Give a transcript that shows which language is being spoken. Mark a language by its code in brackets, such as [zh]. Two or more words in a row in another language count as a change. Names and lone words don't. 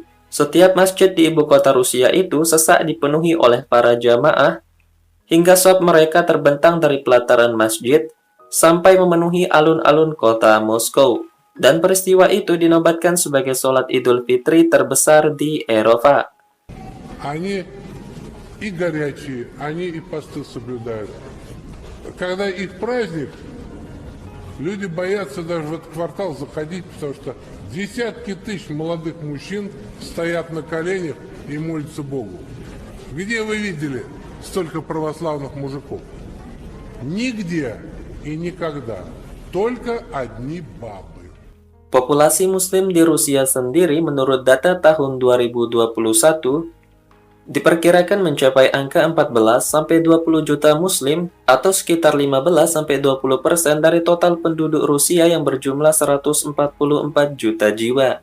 [id] Setiap masjid di ibu kota Rusia itu sesak dipenuhi oleh para jamaah, hingga sop mereka terbentang dari pelataran masjid sampai memenuhi alun-alun kota Moskow. Dan peristiwa itu dinobatkan sebagai sholat Idul Fitri terbesar di Eropa. [ru] Они и горячие, они и посты соблюдают. Когда их праздник, люди боятся даже в этот квартал заходить, потому что десятки тысяч молодых мужчин стоят на коленях и молятся Богу. Где вы видели столько православных мужиков? Нигде и никогда. Только одни бабы. [id] Populasi Muslim di Rusia sendiri menurut data tahun 2021 diperkirakan mencapai angka 14-20 juta Muslim atau sekitar 15-20% dari total penduduk Rusia yang berjumlah 144 juta jiwa.